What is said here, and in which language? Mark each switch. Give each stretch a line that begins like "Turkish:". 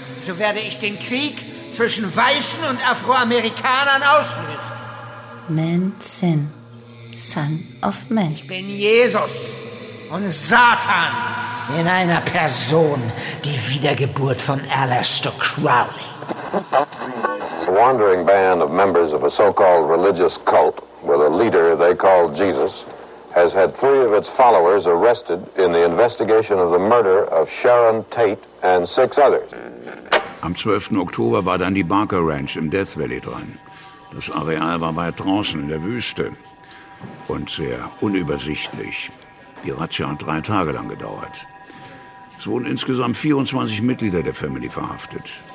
German: So werde ich den Krieg zwischen Weißen und Afroamerikanern auslösen.
English: Manson, Son of Man.
German: Ich bin Jesus und Satan in einer Person, die Wiedergeburt von Aleister Crowley.
English: A wandering band of members of a so-called religious cult with a leader they call Jesus has had three of its followers arrested in the investigation of the murder of Sharon Tate and six others.
German: Am 12. Oktober war dann die Barker Ranch im Death Valley dran. Das Areal war weit draußen in der Wüste und sehr unübersichtlich. Die Razzia hat 3 Tage lang gedauert. Es wurden insgesamt 24 Mitglieder der Family verhaftet.